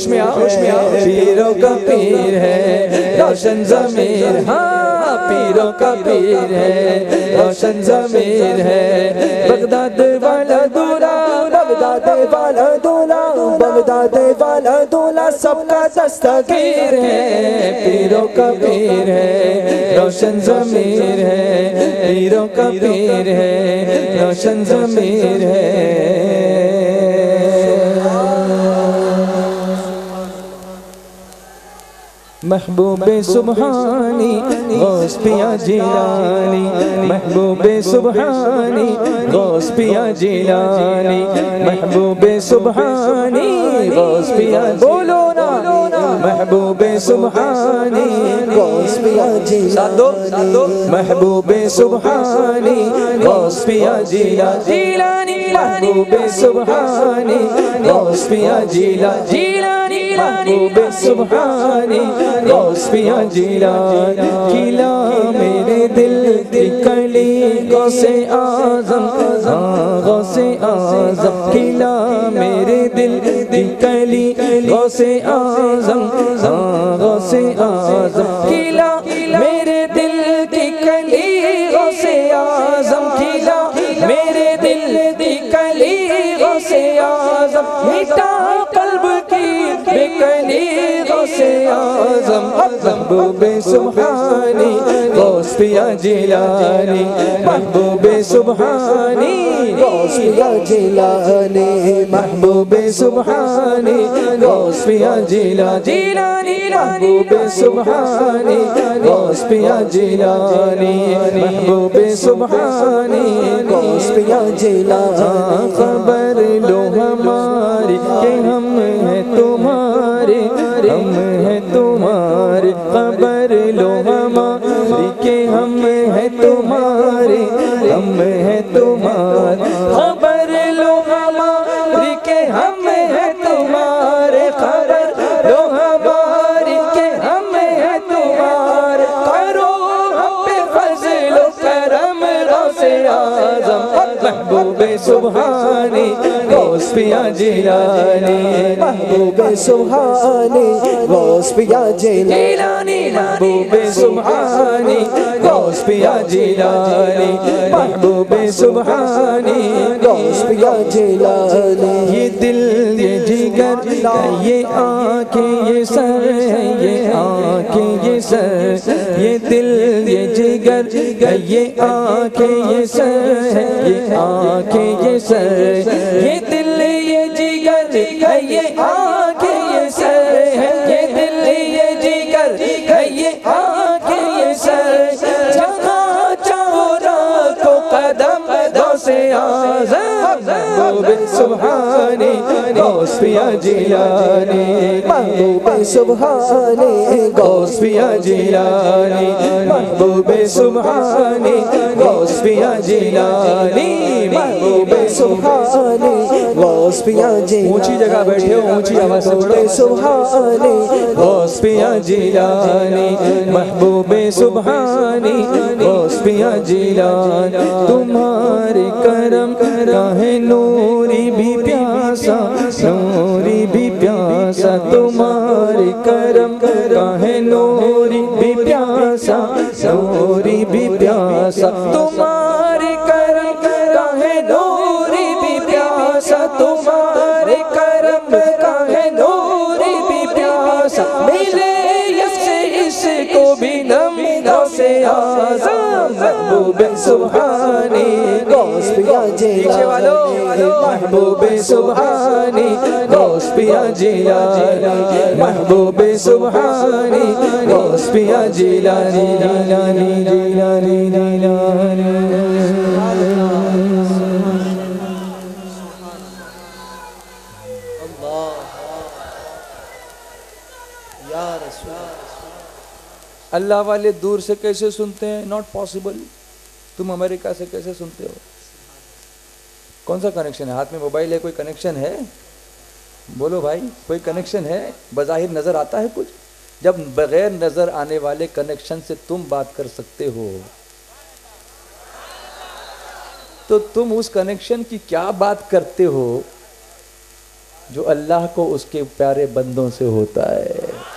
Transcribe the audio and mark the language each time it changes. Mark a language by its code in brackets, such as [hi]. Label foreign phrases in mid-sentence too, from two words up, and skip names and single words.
[hi] में आओ, पीरों का पीर है, रोशन ज़मीर, हाँ पीरों का पीर है, रोशन ज़मीर है, बगदाद वाला दूल्हा, बगदाद वाला दूल्हा, बगदाद वाला दूल्हा सबका दस्तगीर है, पीरों का पीर है, रोशन ज़मीर है, पीरों का पीर है, रोशन ज़मीर है। महबूबे सुबहानी गौस पिया जिलानी, महबूबे सुबहानी गौस पिया जिलानी, महबूबे सुबहानी गौस पिया, बोलो ना महबूबे सुबहानी गौस पिया जिलानी, महबूबे सुबहानी गौस पिया जिलानी, महबूबे सुबहानी गौस पिया जिलानी, महबूबे सुबहानी गौस पिया जिलानी, खिला मेरे दिल की कली गौसे आज़म, गौसे आज़म, खिला मेरे दिल की कली गौसे आज़म, गौसे आज़म, खिला मेरे दिल की कली गौसे आज़म, खिला मेरे दिल की कली गौसे आज़म, मिटा कल्ब की बेकली गौसे आज़म, महबूबे सुबहानी गौस पिया जिलानी, महबूबे सुबहानी गौस पिया जिलानी, महबूबे सुबहानी गौस पिया जिलानी, महबूबे सुबहानी गौस पिया जिलानी, महबूबे सुबहानी गौस पिया जिलानी, खबर लो हमारी कि हम हैं तुम्हारे, हम हैं तुम्हारे, खबर लो हमारी कि हम हैं तुम्हारे, हम हैं तुम्हारे, खबर लो हमारी कि हम हैं तुम्हारे, खबर लो हमारी कि हम हैं तुम्हारे, करो हम पे फज़्ल करम गौसे आज़म, महबूबे सुबहानी गौस पिया जिलानी, महबूबे सुबहानी गौस पिया जिलानी, महबूबे सुबहानी गौस पिया जिलानी, महबूबे सुबहानी गौस पिया जिलानी, ये दिल ये जिगर ये आँखें ये सर है, ये आँखें ये सर, ये दिल ये जिगर ये आँखें ये सर है, ये आँखें ये सर, ये दिल ये जिगर ये आँखें ये सर है, ये दिल ये जिगर ये आँखें ये सर, जहाँ चाहो रखो कदम गौसे आज़म, महबूबे सुबहानी गौस पिया जिलानी, महबूबे सुबहानी गौस पिया जिलानी, महबूबे सुबहानी गौस पिया जिलानी, महबूबे सुबहानी गौस पिया जिलानी, ऊंची जगह बैठे हो, ऊंची आवाज़ से बोलो, सुबहानी गौस पिया जिलानी, महबूबे सुबहानी गौस पिया जिलानी, तुम्हारे करम का है नूरी भी प्यासा, नूरी भी प्यासा, तुम्हारे करम का है नूरी भी प्यासा, नूरी भी प्यासा, तुम्हारे करम का है नूरी भी प्यासा, तुम्हारे करम का है नूरी भी प्यासा, मिले इससे इसको भी नम गौसे आज़म, महबूबे सुबहानी गौस पिया जिलानी, महबूबे सुबहानी गौस पिया जिलानी, महबूबे सुबहानी गौस पिया जिलानी, जिलानी जिलानी जिलानी। अल्लाह वाले दूर से कैसे सुनते हैं? [en] not possible. [hi] तुम अमेरिका से कैसे सुनते हो? कौन सा कनेक्शन है? हाथ में मोबाइल है, कोई कनेक्शन है? बोलो भाई, कोई कनेक्शन है? बज़ाहिर नजर आता है कुछ? जब बगैर नजर आने वाले कनेक्शन से तुम बात कर सकते हो, तो तुम उस कनेक्शन की क्या बात करते हो जो अल्लाह को उसके प्यारे बंदों से होता है।